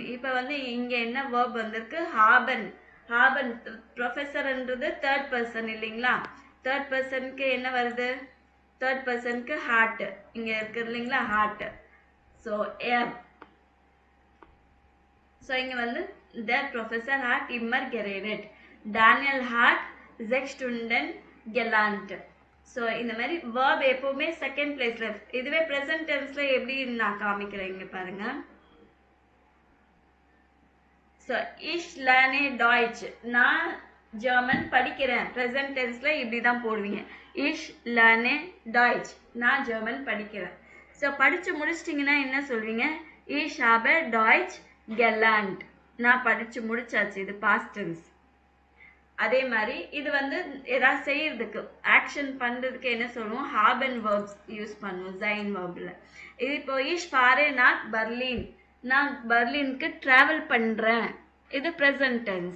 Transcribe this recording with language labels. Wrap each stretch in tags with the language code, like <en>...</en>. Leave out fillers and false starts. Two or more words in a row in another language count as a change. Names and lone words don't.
<ta>இப்ப வந்து இங்க என்ன வேர்ப் வந்திருக்கு, ஹாபன். ஹாபன் ப்ரொஃபசர்ன்றது</ta> <en>third person</en> <ta>இல்லைங்களா.</ta> <en>third person</en> <ta>என்ன வருது,</ta> <en>third person</en> <ta>ஹார்ட் இங்க இருக்கு இல்லைங்களா, ஹார்ட்.</ta> <de>so er. ஸோ</de> <ta>இங்க வந்து</ta> <de>der Professor hat immer geredet, Daniel hat 6 Stunden gelernt.</de> <ta>ஸோ இந்த மாதிரி verb எப்பவுமே</ta> <en>second place.</en> <ta>இதுவே</ta> <en>present tense</en> <ta>ல எப்படி நான் காமிக்கிறேன் இங்க பாருங்க. ஸோ</ta> <de>ich lerne Deutsch</de> <ta>நான் ஜெர்மன் படிக்கிறேன்.</ta> <en>present tense</en> <ta>ல இப்படி தான் போடுவீங்க,</ta> <de>ich lerne Deutsch</de> <ta>நான் ஜெர்மன் படிக்கிறேன். ஸோ படிச்சு முடிச்சிட்டிங்கன்னா என்ன சொல்வீங்க,</ta> <de>ich habe Deutsch gelernt</de> <ta>நான் படிச்சு முடிச்சாச்சு, இது</ta> <en>past tense.</en> <ta>அதே மாதிரி இது வந்து ஏதாவது செய்யறதுக்கு ஆக்ஷன் பண்றதுக்கு என்ன சொல்லுவோம், ஹாபன்</ta> <en>verbs use</en> <ta>பண்ணுவோம் ஜைன் வேர்ப்ல. இது இப்போ</ta> <de>ich fahre nach Berlin</de> <ta>நான் பர்லினுக்கு டிராவல் பண்றேன், இது</ta> <en>present tense.</en>